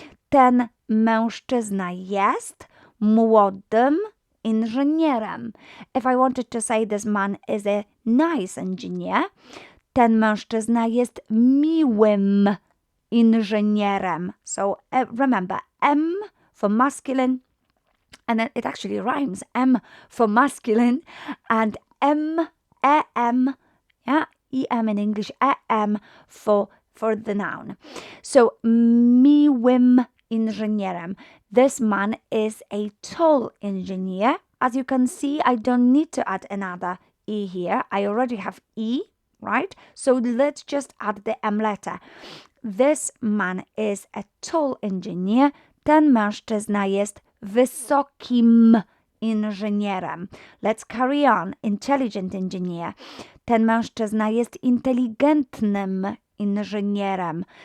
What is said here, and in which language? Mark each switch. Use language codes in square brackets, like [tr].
[pl] Ten mężczyzna jest młodym inżynierem. [en] If I wanted to say this man is a nice engineer, [pl] ten mężczyzna jest miłym inżynierem. [en] So remember, M for masculine, and then it actually rhymes, M for masculine, and EM, yeah, EM in English, EM for the noun. [pl] So miłym inżynierem. [en] This man is a tall engineer. As you can see, I don't need to add another E here. I already have E, right? So let's just add the M letter. This man is a tall engineer. [pl] Ten mężczyzna jest wysokim inżynierem. [en] Let's carry on. Intelligent engineer. [pl] Ten mężczyzna jest inteligentnym inżynierem.